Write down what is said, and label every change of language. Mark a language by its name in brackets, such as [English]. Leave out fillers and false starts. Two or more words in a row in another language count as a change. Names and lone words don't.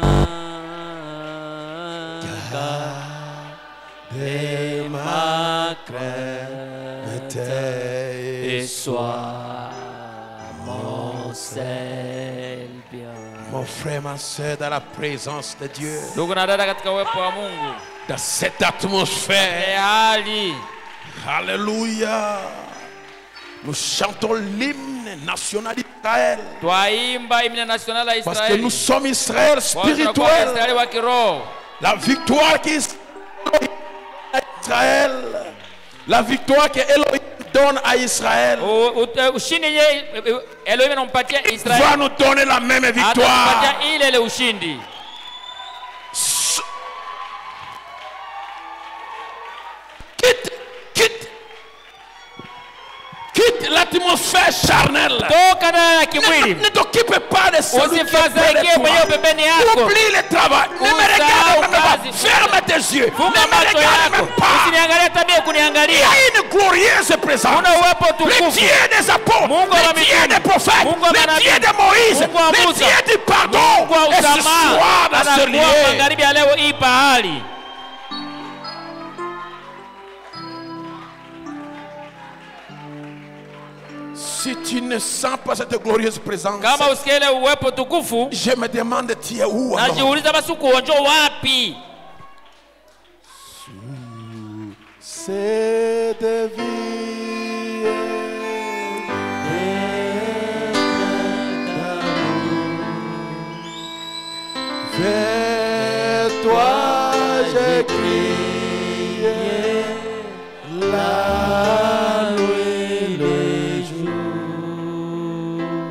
[French] Garde ma crainte et sois mon seul bien. Mon frère, ma soeur, dans la présence de Dieu, [Swahili] Ndugu na dada katika uwepo wa Mungu. [French] dans cette atmosphère, [Swahili] Hali [French] alléluia, nous chantons l'hymne national d'Israël. [Swahili] twaimba himne national ya [French] Parce que [Swahili] Israeli. [French] nous sommes Israël [Swahili] Tunakuwa [French] spirituel. [Swahili] Israeli wa kiroho. [French] La victoire qui est Israël, la victoire que Elohim donne à Israël, [Swahili] Ushindi yenye Elohim anampatia [French] va [Swahili] Israeli. [French] nous donner la même victoire. [Swahili] Atampatia ile ushindi. [French] Quitte l'atmosphère charnelle. [Swahili] Toka ndani ya kimwili. [French] Ne t'occupe pas de celui qui est près [Swahili] Usifadhaike mwenyewe [French] de toi. [Swahili] pembeni yako. [French] Oublie le travail. Ne me regarde même pas. Ferme tes yeux. Ne [Swahili] Funga [French] me [Swahili] macho [French] regarde [Swahili] yako. [French] même pas. [Swahili] Usiniangalie tabia [French] Il y [Swahili] kuniangalia. [French] a une glorieuse présence. [Swahili] Una uwepo [French] Le [Swahili] tukufu. [French] Dieu des apôtres, [Swahili] Mungu wa [French] le Dieu [Swahili] mitume. [French] des prophètes, [Swahili] Mungu wa [French] le [Swahili] manabii. [French] Dieu de Moïse, [Swahili] Mungu wa [French] le [Swahili] Musa. [French] Dieu du pardon. [Swahili] Mungu wa [French] Et ce [Swahili] usamaha. [French] soir, dans ce [Swahili] Anakuwa [French] lieu, [Swahili] magharibi ya leo hii pahali. [French] si tu ne sens pas cette glorieuse présence, [Swahili] Kama usikie ile uwepo tukufu, [French] je me demande, tu es où alors? [Swahili] najiuliza basi uko uwanja wapi? [French] C'est de vie. Vers toi j'ai crié la nuit, les jours.